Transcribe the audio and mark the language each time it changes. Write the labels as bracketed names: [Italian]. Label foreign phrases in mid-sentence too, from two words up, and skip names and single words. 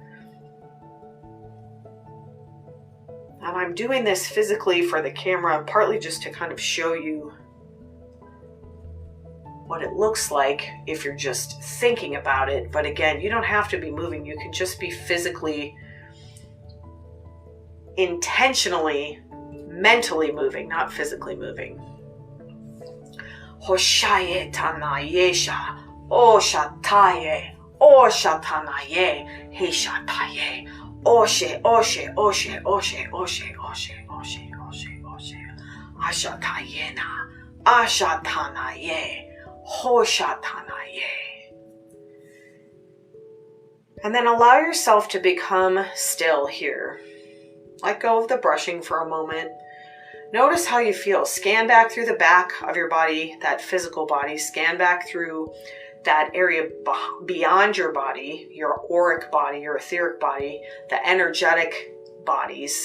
[English] And I'm doing this physically for the camera, partly just to kind of show you what it looks like if you're just thinking about it. But again, you don't have to be moving. You can just be physically, intentionally, mentally moving, not physically moving. Hoshaye tanayesha, oshataye, oshatanaye, heshataye, oshe, oshe, oshe, oshe, oshe, oshe, oshe, oshe, oshe. Ashatayena, Ashatanaye, Hoshatanaye. And then allow yourself to become still here. Let go of the brushing for a moment. Notice how you feel. Scan back through the back of your body, that physical body. Scan back through that area beyond your body, your auric body, your etheric body, the energetic bodies.